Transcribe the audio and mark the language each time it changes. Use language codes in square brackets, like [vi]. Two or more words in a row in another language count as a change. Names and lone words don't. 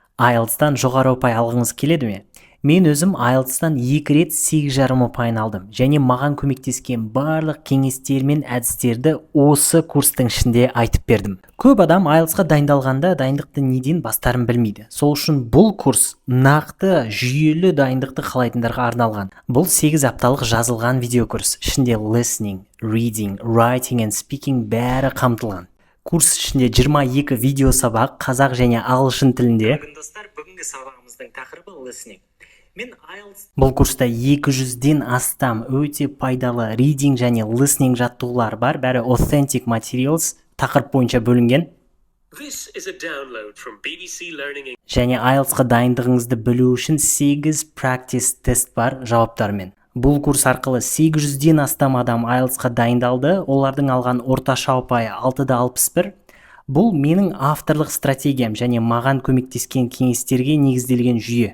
[kk] айлтстан жоғары ұпай алғыңыз келеді ме? Мен өзім айлтстан екі рет сегіз жарым ұпайын алдым және маған көмектескен барлық кеңестер мен әдістерді осы курстың ішінде айтып бердім. Көп адам айлтсқа дайындалғанда дайындықты неден бастарын білмейді. Сол үшін бұл курс нақты, жүйелі дайындықты қалайтындарға арналған. Бұл сегіз апталық жазылған видеокурс. Ішінде [en] listening, reading, writing and speaking [kk] бәрі қамтылған. Курс ішінде жиырма екі видео сабақ қазақ және ағылшын тілінде. Бүгін достар, бүгінгі сабағымыздың тақырыбы listening. Мен айлтс Бұл курста екі жүзден астам өте пайдалы reading және listening жаттығулар бар. Бәрі [en] authentic materials [kk] тақырып бойынша бөлінген. [en] This is a download from B B C Learning Eng-, [kk] Және айлтсқа дайындығыңызды білу үшін сегіз practice тест бар жауаптарымен. Бұл курс арқылы сегіз жүзден астам адам айлтсқа дайындалды. Олардың алған орташа ұпайы алты да алпыс бір. Бұл менің авторлық стратегиям және маған көмектескен кеңестерге негізделген жүйе.